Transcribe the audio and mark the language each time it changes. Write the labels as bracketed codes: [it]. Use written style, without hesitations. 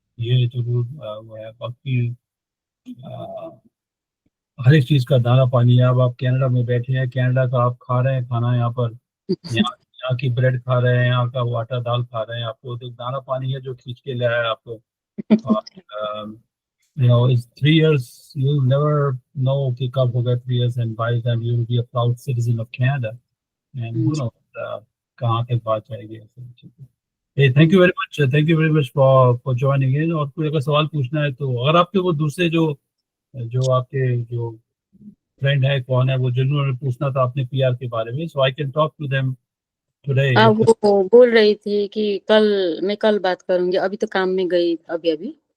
[hi] ये जरूर वो है। बाकी अ, हर एक चीज का दाना पानी है। अब आप कनाडा में बैठे हैं, कनाडा का आप खा रहे हैं खाना यहाँ पर, यहाँ यहाँ की ब्रेड खा रहे हैं, यहाँ का वो आटा दाल खा रहे हैं, आपको तो दाना पानी है जो खींच के ले आया है आपको। [en] और it's 3 years, you'll never know [hi] कि कब होगा [en] 3 years, and by the time you will be a proud citizen of Canada, and [hi] हाँ [en] who [hi] जी। [en] knows [hi] कहाँ तक बात जाएगी ऐसे चीजें। [en] Hey, thank you very much for joining in। [hi] और कोई अगर सवाल पूछना है तो, अगर आपके वो दूसरे जो जो आपके जो फ्रेंड है कौन है वो, जिन्होंने पूछना था अपने पीआर के बारे में, [en] So I can talk to them today. [hi] वो बोल रही थी कि मैं कल बात करूंगी, अभी तो काम में गई अभी अभी।